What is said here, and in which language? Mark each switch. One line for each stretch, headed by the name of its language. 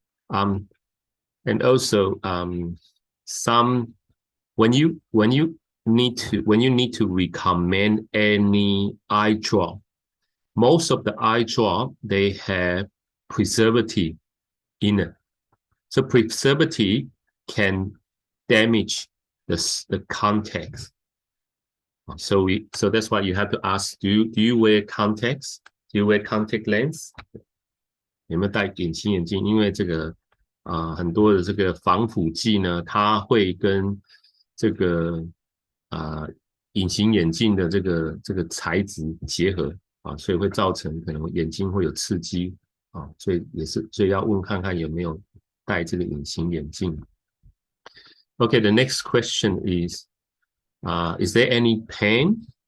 English: And also some when you need to recommend any eye drop, most of the eye drop they have preservative in it. So preservative can damage the context. So that's why you have to ask, do you wear contacts? Do you wear contact lens?
Chinese: 有没有戴隐形眼镜？因为这个很多的这个防腐剂呢，它会跟这个隐形眼镜的这个材质结合所以会造成可能眼睛会有刺激所以要问看看有没有戴这个隐形眼镜。
English: Okay, the next question is there any pain?